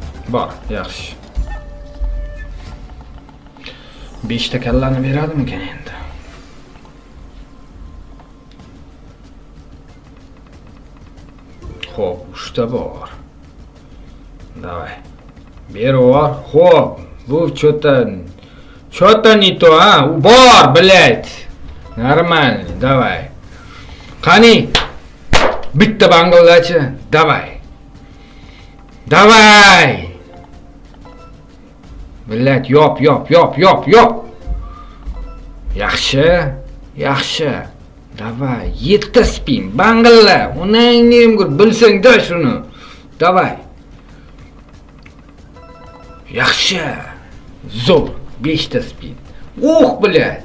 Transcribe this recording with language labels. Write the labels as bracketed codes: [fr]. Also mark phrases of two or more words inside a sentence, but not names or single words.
[uz] Bor, yaxshi. 5 ta kallani beradimikan endi? Xo'p, 3 ta bor. [ru] Давай. Беру. Хоп. Bu что-то не то, а? Бор, блядь. Нормально, давай. [uz] Qani. Bitta banglachi. [ru] Давай. Давай. Блядь, [uz] yop. Yaxshi. Давай. 7 spin. Bangla. Onangni ham bilsang-da shuni. [ru] Давай. Yaxshi. [uz] Zo'r. 5 ta spin. Блядь.